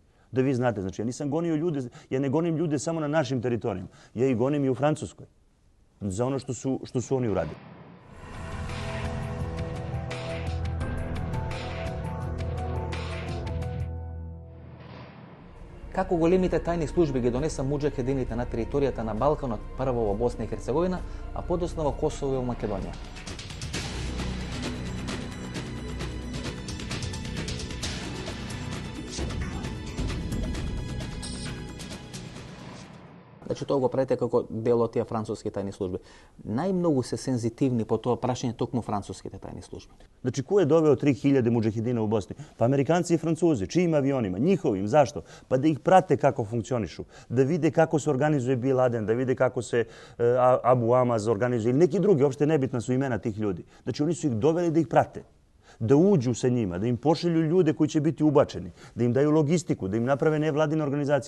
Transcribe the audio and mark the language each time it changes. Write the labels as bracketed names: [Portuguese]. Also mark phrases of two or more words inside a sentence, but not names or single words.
[Serbian] Da vi znate, znači ja nisam gonio ljude, ja ne gonim ljude samo na našim teritorijama. Ja ih gonim i u Francuskoj. Za ono što su oni uradili. [Macedonian] Kako големите тајни служби ги донеса муџахедините на територијата на Балканот, прво во Босна и Херцеговина, а подоцна во Косово и во Македонија? Значи тоа го правите како дел од тие француски тајни служби. Најмногу се сензитивни по тоа прашање токму француските тајни служби. [Serbian] Znači, ko je doveo 3000 mudžahidina u Bosni? Pa Amerikanci i Francuzi. Čijim avionima? Njihovim. Zašto? Pa da ih prate kako funkcionišu. Da vide kako se organizuje Bin Laden, da vide kako se Abu Amaz organizuje ili neki drugi. Uopšte nebitna su imena tih ljudi. Znači, oni su ih doveli da ih prate. Da uđu sa njima, da im pošalju ljude koji će biti ubačeni, da im daju logistiku, da im naprave nevladine organizacije.